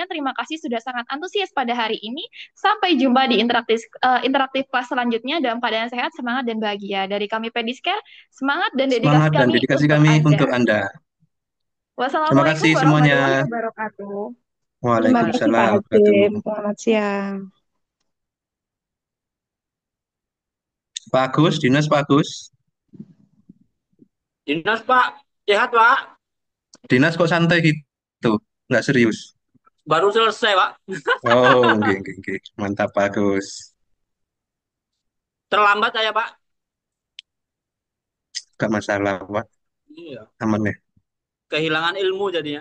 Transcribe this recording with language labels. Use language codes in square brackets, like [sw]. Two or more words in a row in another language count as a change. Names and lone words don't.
[id] Terima kasih sudah sangat antusias pada hari ini. Sampai jumpa di interaktif kelas selanjutnya dalam keadaan sehat, semangat, dan bahagia. Dari kami Pediscare, semangat dan dedikasi Semangat dan kami dedikasi untuk kami Anda. untuk Anda. Terima Wassalamualaikum kasih semuanya. [ar] warahmatullahi wabarakatuh. [id] Terima kasih Pak Waalaikumsalam Hashim. warahmatullahi. Selamat siang. Pak Agus, Dinas Pak Agus. Dinas Pak, sehat Pak. Dinas kok santai gitu? Nggak serius? Baru selesai Pak. Oh, oke, oke, oke. Mantap Pak Agus. Terlambat saya Pak. Gak masalah Pak, Iya. aman ya. Kehilangan ilmu jadinya.